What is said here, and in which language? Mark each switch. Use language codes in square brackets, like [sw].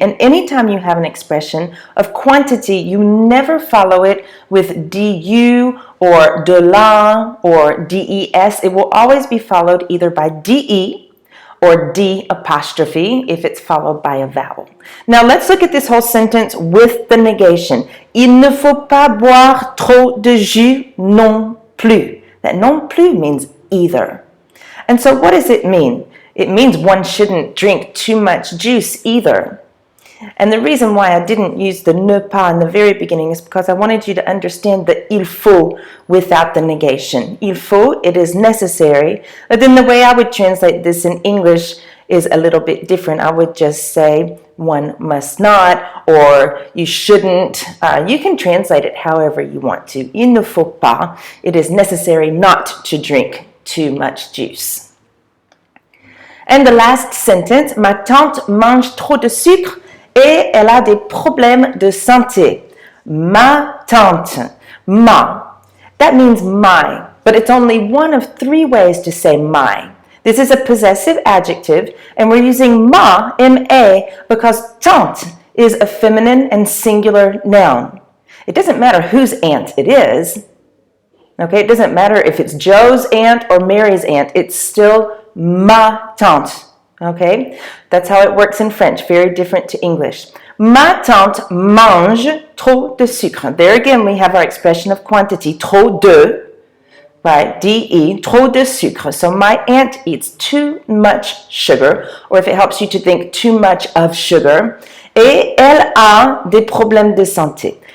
[en] And anytime you have an expression of quantity, you never follow it with du or de la or des. It will always be followed either by de or D apostrophe if it's followed by a vowel. Now let's look at this whole sentence with the negation. [fr] Il ne faut pas boire trop de jus non plus. [en] That non plus means either. And so what does it mean? It means one shouldn't drink too much juice either. And the reason why I didn't use the ne pas in the very beginning is because I wanted you to understand the il faut without the negation. Il faut, it is necessary. But then the way I would translate this in English is a little bit different. I would just say one must not or you shouldn't. You can translate it however you want to. [fr] Il ne faut pas. [en] It is necessary not to drink too much juice. And the last sentence, [fr] ma tante mange trop de sucre et elle a des problèmes de santé. Ma tante. Ma. [en] That means my, but it's only one of three ways to say my. This is a possessive adjective, and we're using ma, M-A, because tante is a feminine and singular noun. It doesn't matter whose aunt it is. Okay, it doesn't matter if it's Joe's aunt or Mary's aunt. It's still ma tante. Okay, that's how it works in French, very different to English. [fr] Ma tante mange trop de sucre. [en] There again, we have our expression of quantity, trop de, right? D-E, [fr] trop de sucre. [en] So my aunt eats too much sugar, or if it helps you to think too much of sugar. [fr] Et elle a des problèmes de santé.